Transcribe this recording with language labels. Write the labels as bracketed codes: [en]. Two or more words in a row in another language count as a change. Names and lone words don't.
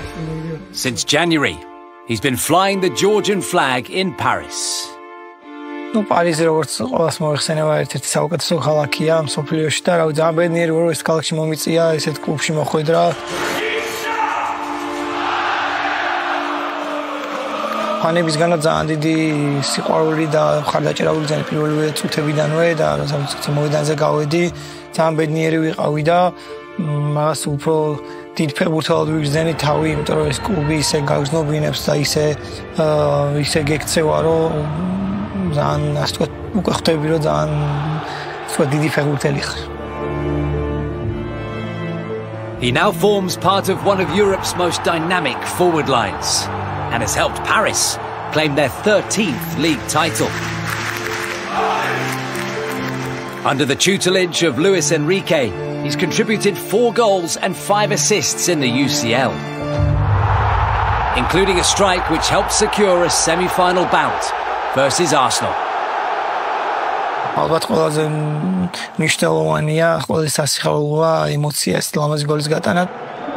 [en] Since January, he's been flying the Georgian flag in Paris. [ka] Ну, Парიზი როგორც ყოველს მოიხსენება ერთ-ერთი საუკეთესო ქალაქია მსოფლიოში და რავი ძალიან ბედნიერი ვარ რომ ეს ქალაქში მომიწია ესეთ კლუბში მოხვედრა. ფანებისგანაც ძალიან დიდი სიყვარული და მხარდაჭერა ვიგზავნა პირველივე წუთებიდანვე და როდესაც მოედანზე გავედი ძალიან ბედნიერი ვიყავი და მას უფრო დიდ ფეხბურთელად ვიგრძნი თავი, იმიტომ რომ ეს კლუბი ისე გაგზნობინებს და ისე გექცევა რომ ძალიან ასე ვთქვათ უკვე ხვდები რომ ძალიან დიდი ფეხბურთელი ხარ. [en] He now forms part of one of Europe's most dynamic forward lines and has helped Paris claim their 13th league title. Under the tutelage of Luis Enrique, he's contributed 4 goals and 5 assists in the UCL, including a strike which helped secure a semi-final bout versus Arsenal. [ka] ალბათ ყველაზე მნიშვნელოვანია, ყველაზე სასიხარულოა ემოცია ეს ლამაზი გოლის გატანა.